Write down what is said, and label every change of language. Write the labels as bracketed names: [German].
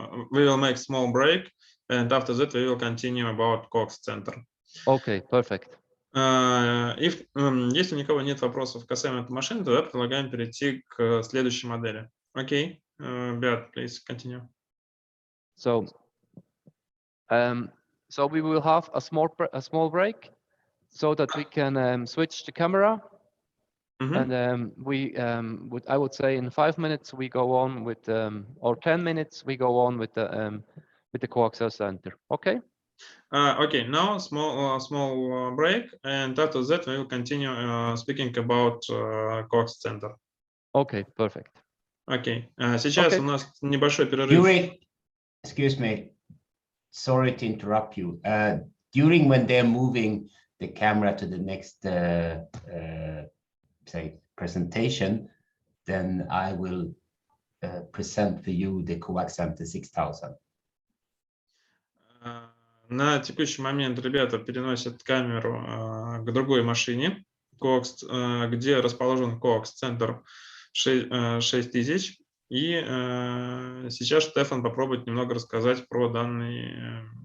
[English] We will make small break, and after that we will continue about CoaxCenter. Okay, perfect. [Russian] Если у никого нет вопросов касаемо этой машины, тогда предлагаем перейти к следующей модели. [English] Окей, Beat, please continue. So we will have a small break so that we can switch the camera, and I would say in 5 minutes we go on with or 10 minutes we go on with the CoaxCenter. Okay. Okay, now small break, and after that we will continue speaking about CoaxCenter. Okay, perfect. [Russian] Okay, сейчас у нас небольшой перерыв. [English] Excuse me, sorry to interrupt you. During when they're moving the camera to the next say presentation, then I will present for you the CoaxCenter 6000. [Russian] На текущий момент ребята переносят камеру к другой машине, где расположен CoaxCenter 6000. И сейчас Штефан попробует немного рассказать про данный